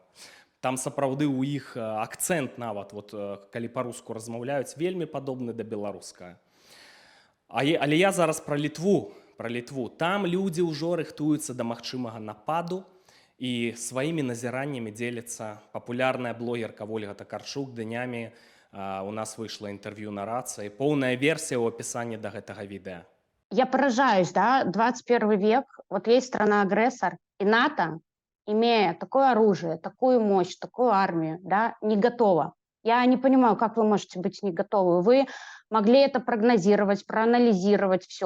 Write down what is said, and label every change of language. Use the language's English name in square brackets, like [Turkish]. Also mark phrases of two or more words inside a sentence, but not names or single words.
[Belarusian] Там сапраўды ў іх акцэнт нават, вот, калі па-руску размаўляюць, вельмі падобны да беларускага. Але я зараз пра Літву. Там людзі ўжо рыхтуюцца да магчымага нападу, і сваімі назіраннямі дзеліцца папулярная блогерка Ольга Такарчук. Днямі у нас выйшла [Russian] интервью на рации, полная версия у описания до этого видео. Я поражаюсь, да, 21 век, вот есть страна-агрессор, и НАТО, имея такое оружие, такую мощь, такую армию, да, не готова. Я не понимаю, как вы можете быть не готовы. Вы могли это прогнозировать, проанализировать все.